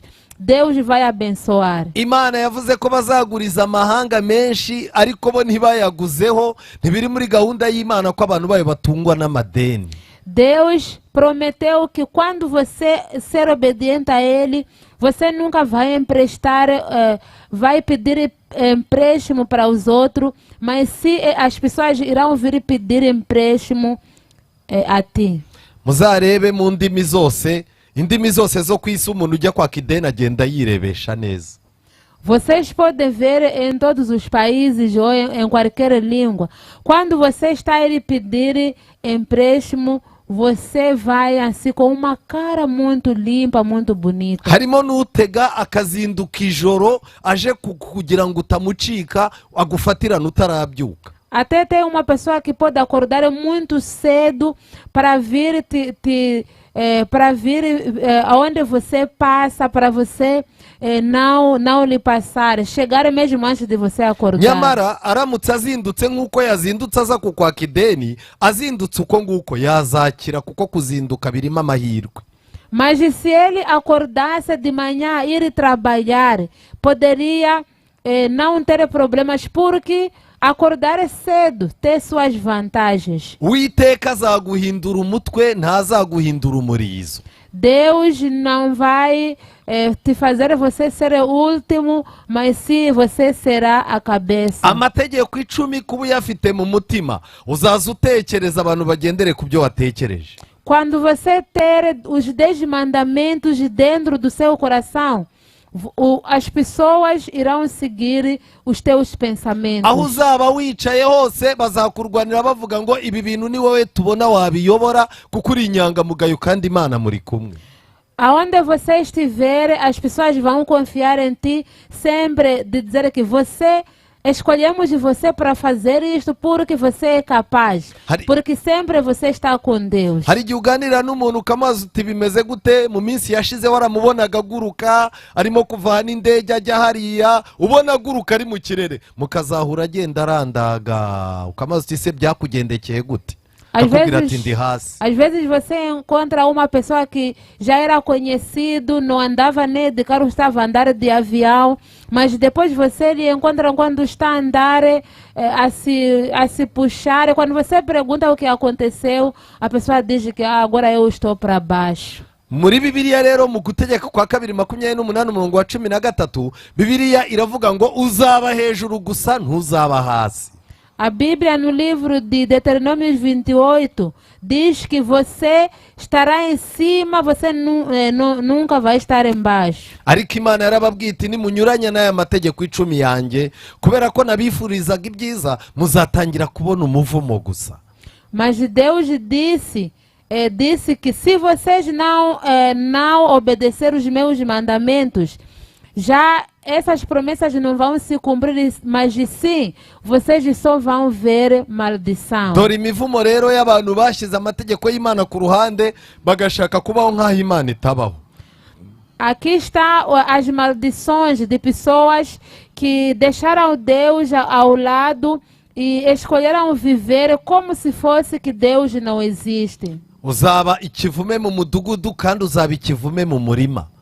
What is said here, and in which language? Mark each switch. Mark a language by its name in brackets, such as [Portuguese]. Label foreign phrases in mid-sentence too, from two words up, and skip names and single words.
[Portuguese] Deus vai abençoar. [Kinyarwanda] Imana yavuze ko bazaguriza amahanga menshi ariko bo ntibayaguzeho, ntibiri muri gahunda y'Imana ko abantu bayo batungwa n'amadeni. [Portuguese] Deus prometeu que quando você ser obediente a Ele, você nunca vai emprestar, vai pedir empréstimo para os outros, mas se as pessoas irão vir pedir empréstimo a ti. [Kinyarwanda] Muzarebe mu ndimi zose, indimi zose zo ku isi umuntu ujya kwaka ideni agenda yirebesha neza. [Portuguese] Vocês podem ver em todos os países ou em qualquer língua. Quando você está a ir pedir empréstimo, você vai assim com uma cara muito limpa, muito bonita. [Kinyarwanda] Harimo n'utega akazinduka ijoro aje kugira ngo utamucika agufatira n'utarabyuka. [Portuguese] Até tem uma pessoa que pode acordar muito cedo para vir aonde você passa, para você não lhe passar, chegar mesmo antes de você acordar. [Kinyarwanda] Nyamara aramutse azindutse nk'uko yazindutse aza kukwaka ideni, azindutse uko nguko yazakira kuko kuzinduka birimo amahirwe. [Portuguese] Mas se ele acordasse de manhã e ir trabalhar, poderia não ter problemas, porque acordar cedo tem suas vantagens. [Kinyarwanda] Uwiteka azaguhindura umutwe ntazaguhindura umurizo. [Portuguese] Deus não vai te fazer você ser o último, mas sim você será a cabeça. [Kinyarwanda] Amategeko 10 kuba uyafite mu mutima, uzaza utekereza abantu bagendere ku byo watekereje. [Portuguese] Quando você ter os 10 mandamentos dentro do seu coração, as pessoas irão seguir os teus pensamentos. [Kinyarwanda] Aho uzaba wicaye hose bazakurwanira bavuga ngo ibi bintu ni wowe tubona wabiyobora kuko uri inyangamugayo kandi Imana muri kumwe. [Portuguese] Aonde você estiver, as pessoas vão confiar em ti, sempre de dizer que escolhemos você para fazer isto porque você é capaz, porque sempre você está com Deus. [Kinyarwanda] Hari igihe uganira n'umuntu ukamaze uti bimeze gute, mu minsi yashize waramubonaga aguruka arimo kuvana indege ajya hariya, ubona aguruka ari mu kirere, mukazahura agenda arandaga, ukamaze uti se byakugendekeye gute? akakubwira ati ndi hasi. [Portuguese] Às vezes você encontra uma pessoa que já era conhecido, não andava nem de carro, estava a andar de avião, mas depois você lhe encontra quando está a andar, a se puxar. Quando você pergunta o que aconteceu, a pessoa diz que agora eu estou para baixo. [Kinyarwanda] Muri Bibiliya rero mu Gutegeka kwa 2:28 Bibiliya iravuga ngo uzaba hejuru gusa ntuzaba hasi. [Portuguese] A Bíblia no livro de Deuteronômio 28 diz que você estará em cima, você nunca vai estar embaixo. [Kinyarwanda] Ariko Imana yarababwiye iti nimunyuranya n'aya mategeko 10 yanjye kubera ko nabifurizaga ibyiza muzatangira kubona umuvumo gusa. [Portuguese] Mas Deus disse que se vocês não obedecer os meus mandamentos, já essas promessas não vão se cumprir, mas sim, vocês só vão ver maldição. [Kinyarwanda] Dore imivumo rero y'abantu bashize amategeko y'Imana ku ruhande bagashaka kubaho nk'aho Imana itabaho. [Portuguese] Aqui está as maldições de pessoas que deixaram Deus ao lado e escolheram viver como se fosse que Deus não existe. [Kinyarwanda] Uzaba ikivume mu mudugudu kandi uzaba ikivume mu murima.